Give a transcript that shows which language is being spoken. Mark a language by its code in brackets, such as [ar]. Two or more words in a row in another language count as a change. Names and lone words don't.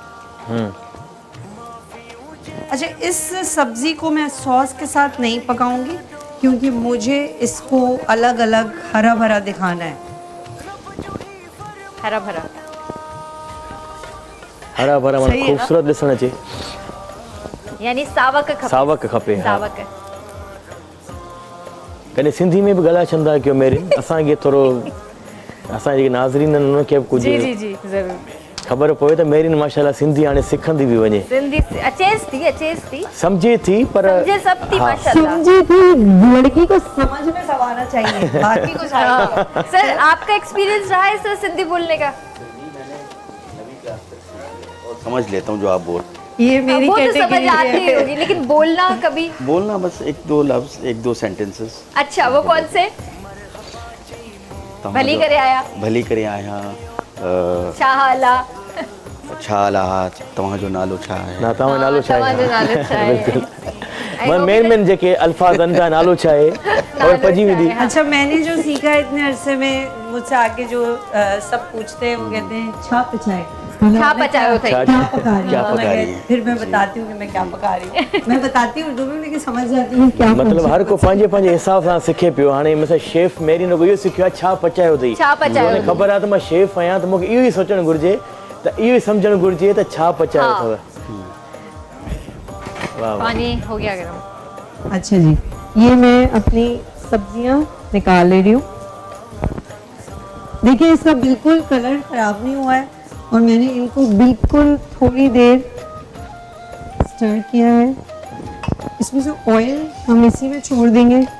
[ur] اچھا، اس سبزی کو میں ساس کے ساتھ نہیں پکاؤں گی کیونکہ مجھے اس کو الگ الگ ہرا بھرا دکھانا ہے. ہرا بھرا ہرا بھرا من صحیح ہے نا? [sd] खूबसूरत ॾिसण अचे, यानी सावक खपे। सावक खपे। हा। सावक कॾहिं सिंधी में बि ॻाल्हाए छॾंदा कयो मेरे, असांखे थोरो असां जेके नाज़रीन आहिनि उनखे बि कुझु [ur] جی جی جی ضرور. [sd] ख़बर पवे त मेरिन माशाल्लाह सिंधी हाणे सिखंदी बि वञे, सिंधी अचेस थी समझे थी पर समझे सब थी [ur] ہاں. ماشاءاللہ. سمجھی تھی، لڑکی کو سمجھ میں سب آنا چاہیے، باقی کچھ ہاں. سر آپ کا ایکسپیرینس رہا ہے سر سندھی بولنے کا? سمجھ لیتا ہوں جو آپ بول. یہ میری وہ تو سمجھ کیٹیگری آتی ہے. ہوگی، لیکن بولنا کبھی? بولنا بس ایک دو لفظ، ایک دو سینٹینسز. اچھا، وہ کون سے? [sd] भली करे आया, भली करे आया, शाहला, छा लाहा, तव्हांजो नालो छा आहे? ना तव्हां नालो छा तव्हांजो नालो छा आहे? बिल्कुल मन मेन जेके अल्फाज आहिनि पिया, नालो छा आहे और पजी वेंदी। [ur] اچھا، میں نے جو سیکھا ہے اتنے عرصے میں، مجھ سے آ کے جو سب پوچھتے ہیں وہ کہتے ہیں [sd] छा पचाए, छा पचायो थे? छा- [ur] کیا پکا رہی کیا ہوں? پکا رہی میں پھر میں بتاتی ہوں کہ میں کیا پکا رہی ہوں۔ میں بتاتی ہوں اردو میں، لیکن سمجھ جاتی ہوں کیا [sd] मतलब हर को पंहिंजे पंहिंजे हिसाब सां सिखे पियो। हाणे مثلا शेफ मेरी ने इहो सिखियो आहे छा पचायो अथई, छा पचायो उनखे अथई। ख़बर आहे त मां शेफ आहियां त मूंखे इहो ई सोचणु घुरिजे, त इहो ई सम्झणु घुरिजे त छा पचायो [ur] ہاں. [sd] अथव। वाह वाह। [ur] پانی ہو گیا گرم. اچھا جی، یہ میں اپنی سبزیاں نکال لے رہی ہوں. دیکھیے اس کا بالکل کلر خراب نہیں ہوا ہے اور میں نے ان کو بالکل تھوڑی دیر سٹر کیا ہے. اس میں سے آئل ہم اسی میں چھوڑ دیں گے.